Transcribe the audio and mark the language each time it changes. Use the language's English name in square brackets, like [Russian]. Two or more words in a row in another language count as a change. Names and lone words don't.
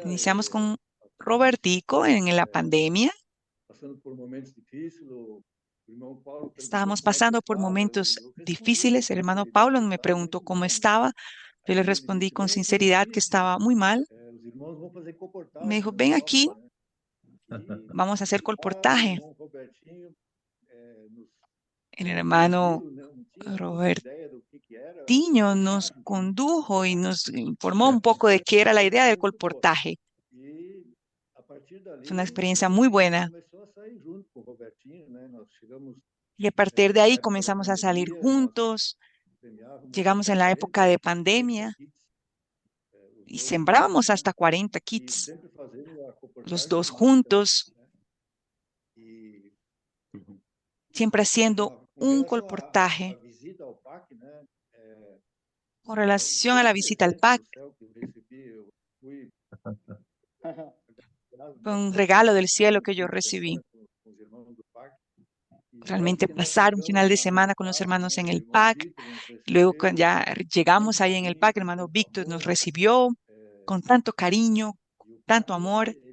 [Spanish] iniciamos con [Portuguese] estávamos [Spanish] Robertico en la pandemia. [Portuguese] passando por momentos difíceis. O irmão Paulo perguntou [Spanish] Estábamos [Portuguese] como é que eu [Spanish] pasando por [Portuguese] estava. [Spanish] momentos [Portuguese] Eu respondi com [Spanish] difíciles. El hermano [Portuguese] sinceridade [Spanish] Pablo [Portuguese] que [Spanish] me [Portuguese] estava [Spanish] preguntó [Portuguese] muito [Spanish] cómo [Portuguese] mal, né? [Spanish] estaba. Yo le [Portuguese] Aí ele [Spanish] respondí [Portuguese] disse: [Spanish] con [Portuguese] vem aqui [Spanish] sinceridad que [Portuguese] assistir, [Spanish] estaba muy mal. [Portuguese] os irmãos vão fazer [Spanish] Me [Portuguese] comportagem [Spanish] dijo, [Portuguese] na [Spanish] ven aquí, [Portuguese] Europa, né? E [Spanish] vamos a hacer [Portuguese] lá o [Spanish] colportaje. [Portuguese] irmão Robertinho nos [Spanish] El hermano [Portuguese] conduziu, não tinha muita [Spanish] Robertiño [Portuguese] ideia do que era [Spanish] nos [Portuguese] colportagem, [Spanish] condujo y nos informó un poco de qué era la idea del [Portuguese] muito boa. [Spanish] colportaje. [Portuguese] E a partir [Spanish] Fue una [Portuguese] dali [Spanish] experiencia muy buena. [Portuguese] começou a sair junto com o Robertinho, né? Nós chegamos [Spanish] Y a partir de [Portuguese] na [Spanish] ahí [Portuguese] época da [Spanish] comenzamos a salir [Portuguese] pandemia, nós [Spanish] juntos. [Portuguese] semeávamos [Spanish] Llegamos [Portuguese] até [Spanish] en la época [Portuguese] 40, [Spanish] de [Portuguese] 40 [Spanish] pandemia [Portuguese] kits, os [Spanish] y [Portuguese] dois [Spanish] sembrábamos [Portuguese] juntos, né? [Spanish] hasta 40 [Portuguese] E [Spanish] kits, [Portuguese] sempre fazendo a [Spanish] los [Portuguese] comportagem [Spanish] dos [Portuguese] com muita [Spanish] juntos, [Portuguese] né? E [Spanish] siempre haciendo [Portuguese] com [Spanish] un [Portuguese] relação à [Spanish] colportaje. [Portuguese] visita ao PAC, né? [Spanish] con relación a la visita al PAC. Fue un regalo del cielo que yo recibí. Realmente pasar un final de semana con los hermanos en el PAC. Luego cuando ya llegamos ahí en el PAC, el hermano Víctor nos recibió con tanto cariño, tanto amor.